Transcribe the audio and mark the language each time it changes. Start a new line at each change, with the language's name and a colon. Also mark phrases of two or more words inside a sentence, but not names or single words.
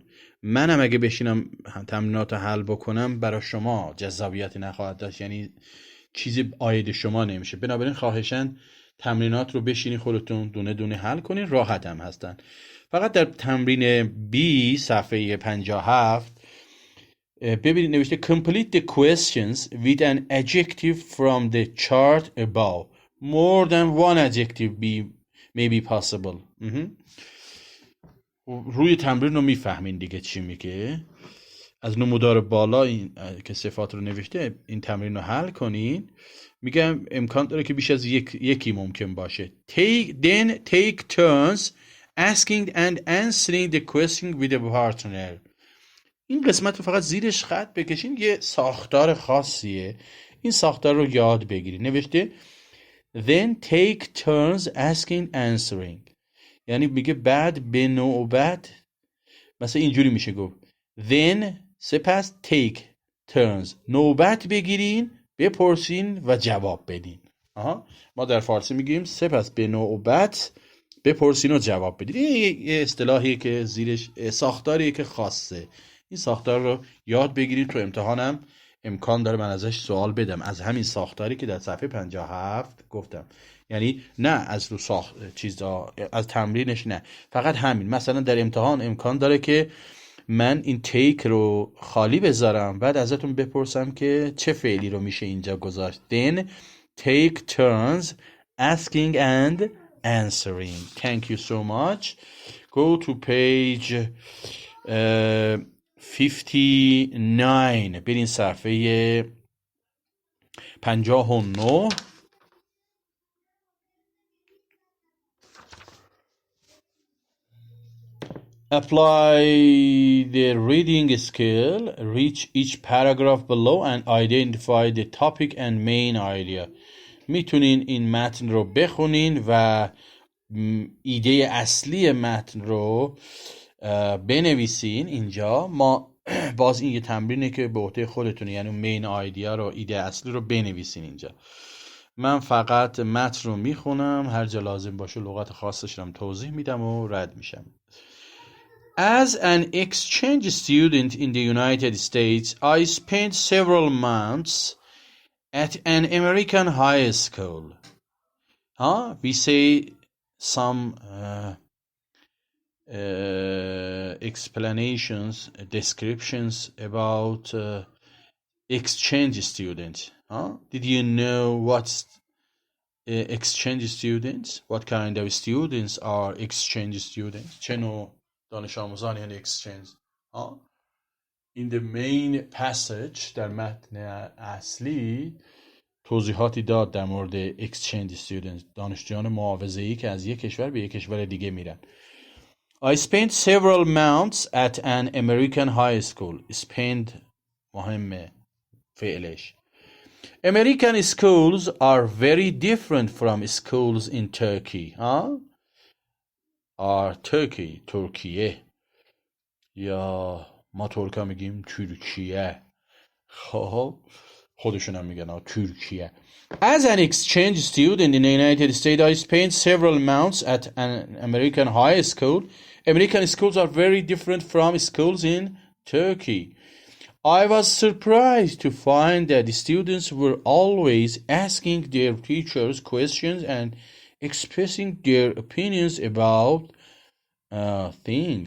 Persian: منم اگه بشینم تمرینات رو حل بکنم برای شما جذابیتی نخواهد داشت، یعنی چیزی عاید شما نمیشه. بنابراین خواهشاً تمرینات رو بشینین خودتون دونه دونه حل کنین، راحت هم هستن. فقط در تمرین B صفحه 57 ببینید نوشته
English: complete the questions with an adjective from the chart above. More than one adjective may be possible.
Persian: روی تمرین رو میفهمین دیگه چی میگه. از نمودار بالا این که صفات رو نوشته این تمرین رو حل کنین. میگم امکان داره که بیش از یکی ممکن باشه.
English: Then take turns asking and answering the question with a partner.
Persian: این قسمت رو فقط زیرش خط بکشین، یه ساختار خاصیه. این ساختار رو یاد بگیرید. نوشته
English: Then take turns asking answering
Persian: یعنی میگه بعد به نوبت مثلا اینجوری میشه گفت Then سپس
English: take turns
Persian: نوبت بگیرین، بپرسین و جواب بدین. ما در فارسی میگیم سپس به نوبت بپرسین و جواب بدین. این یه اصطلاحیه که زیرش ساختاریه که خاصه. این ساختار رو یاد بگیرید تو امتحانم امکان داره من ازش سوال بدم، از همین ساختاری که در صفحه 57 گفتم. یعنی نه از رو چیزا، از تمرینش نه، فقط همین. مثلا در امتحان امکان داره که من این تیک رو خالی بذارم، بعد ازتون بپرسم که چه فعلی رو میشه اینجا گذاشت.
English: Then take turns asking and answering. Thank you so much. Go to page 59.
Persian: برین صفحه 59.
English: Apply the reading skill. Reach each paragraph below and identify the topic and main idea.
Persian: میتونین این متن رو بخونین و ایده اصلی متن رو بنویسین. اینجا ما باز این یه تمرینه که به عهده خودتونه، یعنی
English: main idea
Persian: رو، ایده اصلی رو بنویسین اینجا. من فقط متن رو میخونم، هر جا لازم باشه لغت خاصش رو توضیح میدم و رد میشم.
English: As an exchange student in the United States, I spent several months at an American high school. We say some explanations, descriptions about exchange students. Did you know what's exchange students? What kind of students are exchange students?
Persian: چه نوع دانش آموزان یعنی exchange؟
English: In the main passage،
Persian: در متن اصلی توضیحاتی داد در مورد
English: exchange students،
Persian: دانشجویان معاوضه‌ای که از یک کشور به یک کشور دیگه میرن.
English: I spent several months at an American high school.
Persian: spend مهمه فعلش.
English: American schools are very different from schools in Turkey. Turkey،
Persian: ترکیه، یا ما ترکا میگیم ترکیه، خب خودشون هم میگن ترکیه.
English: As an exchange student in the United States, I spent several months at an American high school. American schools are very different from schools in Turkey. I was surprised to find that the students were always asking their teachers questions and expressing their opinions about things.